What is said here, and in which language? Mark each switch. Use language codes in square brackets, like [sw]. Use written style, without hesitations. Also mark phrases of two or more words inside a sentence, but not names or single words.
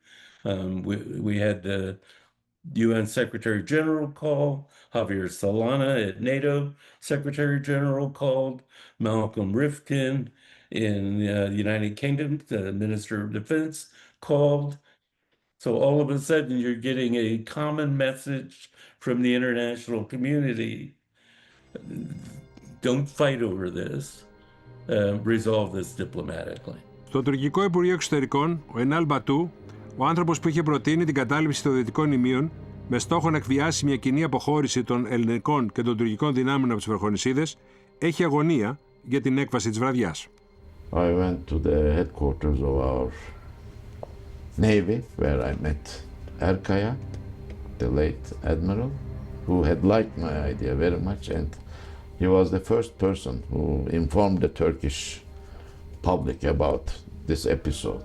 [en] We had the UN Secretary General call, Javier Solana at NATO Secretary General called, Malcolm Rifkin in the United Kingdom, the Minister of Defense, called. So all of a sudden you're getting a common message from the international community. Don't fight over this. Resolve this diplomatically. [el] Στο τουρκικό Υπουργείο Εξωτερικών, ο Ενάλ Μπατού, ο άνθρωπος που είχε προτείνει την κατάληψη των δυτικών ημείων με στόχο να εκβιάσει μια κοινή αποχώρηση των ελληνικών και των τουρκικών δυνάμεων από τις Βερχονησίδες, έχει αγωνία για την έκβαση της βραδιάς. [en] I went to the headquarters of our Navy, where I met Erkaya, the late admiral, who had liked my idea very much, and he was the first person who informed the Turkish public about this episode.